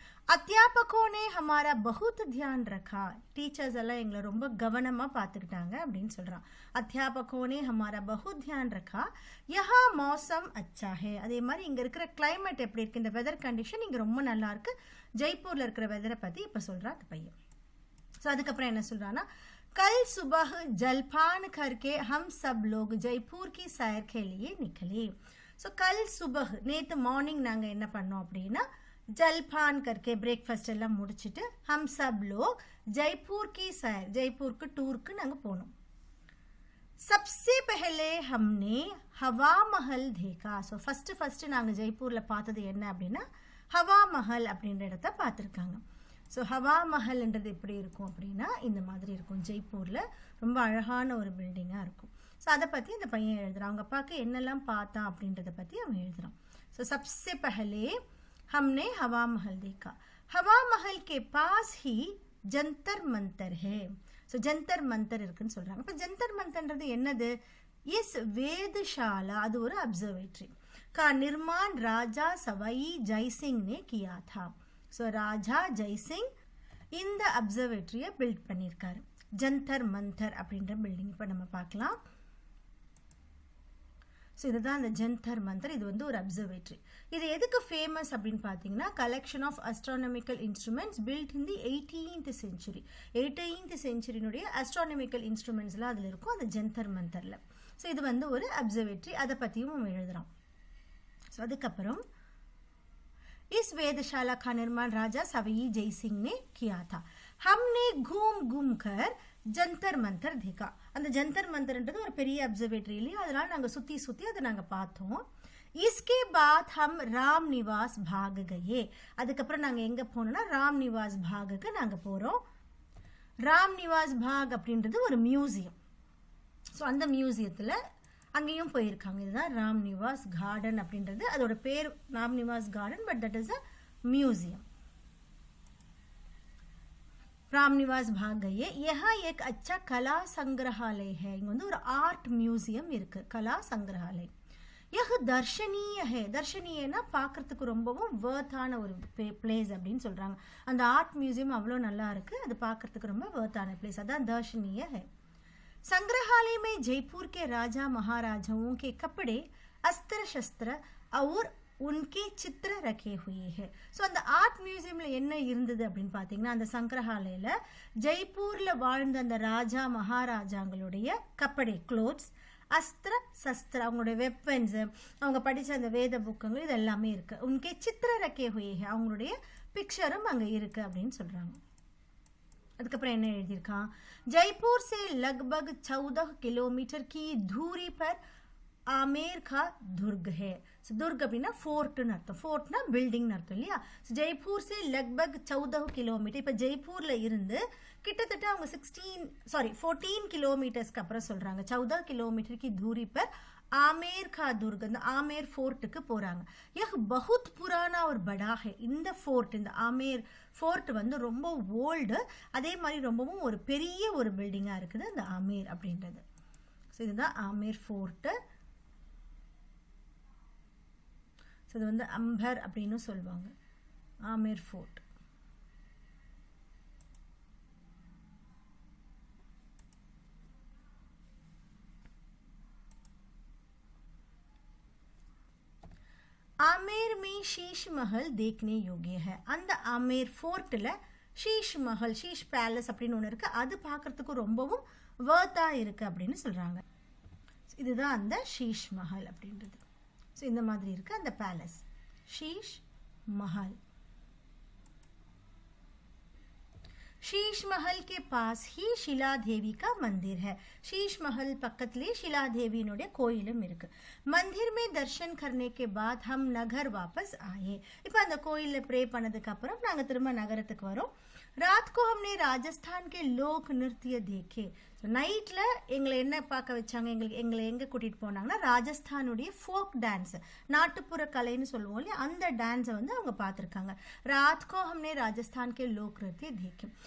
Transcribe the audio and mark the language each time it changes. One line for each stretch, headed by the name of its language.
Hindi: अध्यापकों ने हमारा बहुत ध्यान रखा,
Tamil: டீச்சர்ஸ் எல்லாம் எங்களை ரொம்ப கவனமாக பார்த்துக்கிட்டாங்க அப்படின்னு சொல்கிறான்.
Hindi: अध्यापकों ने हमारा बहुत ध्यान रखा, यहाँ मौसम अच्छा है,
Tamil: அதே மாதிரி இங்கே இருக்கிற கிளைமேட் எப்படி இருக்குது, இந்த வெதர் கண்டிஷன் இங்கே ரொம்ப நல்லா இருக்கு. ஜெய்ப்பூரில் இருக்கிற வெதரை பற்றி இப்போ சொல்கிறான் அந்த பையன். ஸோ அதுக்கப்புறம் என்ன சொல்கிறான்னா,
Hindi: कल सुबह जलपान करके हम सब लोग जयपुर की सैर के लिए निकले. ஸோ कल सुबह,
Tamil: நேற்று மார்னிங் நாங்கள் என்ன பண்ணோம் அப்படின்னா,
Hindi: जलपान करके ब्रेकफास्ट
Tamil: எல்லாம் முடிச்சிட்டு
Hindi: हम सब लोग जयपुर की सैर, जयपुर टूर के
Tamil: நாங்கள் போனோம்.
Hindi: सबसे पहले हमने हवा महल देखा.
Tamil: ஸோ ஃபர்ஸ்ட் நாங்கள் ஜெய்ப்பூரில் பார்த்தது என்ன அப்படின்னா ஹவா மஹல் அப்படின்ற இடத்த பார்த்துருக்காங்க. ஸோ ஹவா மஹல்ன்றது எப்படி இருக்கும் அப்படின்னா இந்த மாதிரி இருக்கும், ஜெய்ப்பூரில் ரொம்ப அழகான ஒரு பில்டிங்காக இருக்கும். ஸோ அதை பற்றி அந்த பையன் எழுதுறான், அவங்க அப்பாவுக்கு என்னெல்லாம் பார்த்தான் அப்படின்றத பற்றி அவன் எழுதுறான்.
Hindi: ஸோ सबसे पहले हमने हवा महल देखा, हवा महल के पास ही जंतर मंतर है.
Tamil: ஸோ ஜந்தர் மந்தர் இருக்குன்னு சொல்றாங்க. இப்போ ஜந்தர் மந்தர்ன்றது என்னது, எஸ் வேதशाला, அது ஒரு அப்சர்வேட்டரி
Hindi: का निर्माण राजा सवाई जयसिंह ने किया था.
Tamil: ஸோ ராஜா ஜெய்சிங் இந்த அப்சர்வேட்டரியை பில்ட் பண்ணியிருக்காரு. ஜந்தர் மந்தர் அப்படின்ற பில்டிங் இப்போ நம்ம பார்க்கலாம். ஸோ இதுதான் அந்த ஜந்தர் மந்தர், இது வந்து ஒரு அப்சர்வேட்டரி. இது எதுக்கு ஃபேமஸ் அப்படின்னு பார்த்தீங்கன்னா,
English: collection of astronomical instruments built in the 18th century,
Tamil: 18th centuryனுடைய astronomical இன்ஸ்ட்ருமெண்ட்ஸ்லாம் அதில் இருக்கும் அந்த ஜந்தர் மந்தரில். ஸோ இது வந்து ஒரு அப்சர்வேட்டரி, அதை பற்றியும் நம்ம எழுதுகிறோம். ஸோ அதுக்கப்புறம்
Hindi: इस वेदशाला का निर्माण राजा सवाई जय सिंह ने किया था. हमने घूम कर ஜந்தர் மந்தர் देखा.
Tamil: அந்த ஜந்தர் மந்தர்ன்றது ஒரு பெரிய அப்சர்வேட்டரி இல்லையா, அதனால நாங்கள் சுற்றி அதை நாங்கள் பார்த்தோம்.
Hindi: इसके बाद हम राम निवास भाग गए.
Tamil: அதுக்கப்புறம் நாங்கள் எங்கே போனோம்னா ராம் நிவாஸ் பாகுக்கு நாங்கள் போகிறோம். ராம் நிவாஸ் பாக் அப்படின்றது ஒரு மியூசியம். ஸோ அந்த மியூசியத்தில் அங்கேயும் போயிருக்காங்க. இதுதான் ராம் நிவாஸ் கார்டன் அப்படின்றது, அதோட பேர் Ram Nivas garden,
English: But that is a museum.
Hindi: Ram Niwas भाग गए. यहाँ एक अच्छा कला संग्रहालय है,
Tamil: இங்க வந்து ஒரு ஆர்ட் மியூசியம் இருக்கு,
Hindi: கலா சங்கிரஹாலய். यह दर्शनीय है,
Tamil: दर्शनीयனா பார்க்கறதுக்கு ரொம்பவும் வர்த்தான ஒரு பிளேஸ் அப்படின்னு சொல்றாங்க. அந்த ஆர்ட் மியூசியம் அவ்வளோ நல்லா இருக்கு, அது பார்க்கறதுக்கு ரொம்ப வர்த்தான பிளேஸ், அதான்
Hindi: दर्शनीय है. संग्रहालय में जयपुर के राजा महाराजाओं के कपड़े, अस्त्र शस्त्र और उनके चित्र रखे हुए हैं.
Tamil: ஸோ அந்த ஆர்ட் மியூசியமில் என்ன இருந்தது அப்படின்னு பார்த்தீங்கன்னா, அந்த சங்கிரஹாலயில் ஜெய்ப்பூரில் வாழ்ந்த அந்த ராஜா மகாராஜாங்களுடைய கப்படை, க்ளோத்ஸ், அஸ்திர சஸ்திர, அவங்களுடைய வெப்பன்ஸு, அவங்க படித்த அந்த வேத புக்கங்கள், இது எல்லாமே இருக்குது.
Hindi: உனக்கே சித்திர ரக்கே ஹுயே,
Tamil: அவங்களுடைய பிக்சரும் அங்கே இருக்குது அப்படின்னு சொல்கிறாங்க. அதுக்கப்புறம் என்ன எழுதியிருக்கான்,
Hindi: जयपुर से लगभग 14 किलोमीटर की दूरी पर आमेर का दुर्ग है.
Tamil: ஸோ துர்க் அப்படின்னா ஃபோர்ட்னு அர்த்தம், ஃபோர்ட்னா பில்டிங்னு அர்த்தம் இல்லையா. ஸோ
Hindi: ஜெய்ப்பூர் சே லக்பக் 14 கிலோமீட்டர்,
Tamil: இப்போ ஜெய்ப்பூரில் இருந்து கிட்டத்தட்ட அவங்க 14 கிலோமீட்டர்ஸ்க்கு அப்புறம் சொல்கிறாங்க 14 கிலோமீட்டருக்கு
Hindi: தூரி பர் ஆமேர் கா துர்க்,
Tamil: அந்த ஆமேர் ஃபோர்ட்டுக்கு போகிறாங்க.
Hindi: யஹ் பஹுத் புரானா ஒரு படா ஹே,
Tamil: இந்த ஃபோர்ட், இந்த ஆமேர் ஃபோர்ட் வந்து ரொம்ப ஓல்டு, அதே மாதிரி ரொம்பவும் ஒரு பெரிய ஒரு பில்டிங்காக இருக்குது அந்த ஆமேர் அப்படின்றது. ஸோ இதுதான் ஆமேர் ஃபோர்ட்டு. ஸோ இது வந்து அம்பர் அப்படின்னு சொல்லுவாங்க, ஆமேர் ஃபோர்ட்.
Hindi: आमेर में शीश महल देखने योग्य है.
Tamil: அந்த ஆமேர் ஃபோர்ட்ல ஷீஷ் மஹல், ஷீஷ் பேலஸ் அப்படின்னு ஒன்று இருக்கு. அது பார்க்கறதுக்கு ரொம்பவும் வர்த்தா இருக்கு அப்படின்னு சொல்றாங்க. இதுதான் அந்த ஷீஷ் மஹல் அப்படின்றது. ஸோ இந்த மாதிரி இருக்கு அந்த பேலஸ், ஷீஷ் महल.
Hindi: शीश महल के पास ही शिला देवी का मंदिर है.
Tamil: शीश महल पक्कतले शिला देवी नोडे कोयिलम इरुक्कु.
Hindi: मंदिर में दर्शन करने के बाद हम नगर वापस आए.
Tamil: இப்போ அந்த கோயில்ல ப்ரே பண்ணதுக்கு அப்புறம் நாங்க திரும்ப நகரத்துக்கு வரோம்.
Hindi: रात को हमने राजस्थान के लोक नृत्य देखे.
Tamil: நைட்ல எங்களை என்ன பார்க்க வச்சாங்க, எங்களை எங்க கூட்டிட்டு போனாங்கன்னா ராஜஸ்தானுடைய ஃபோக் டான்ஸ், நாட்டுப்புற கலைன்னு சொல்லுவோம் இல்லையா, அந்த டான்ஸை வந்து அவங்க பார்த்துருக்காங்க.
Hindi: रात को हमने राजस्थान के लोक नृत्य देखे.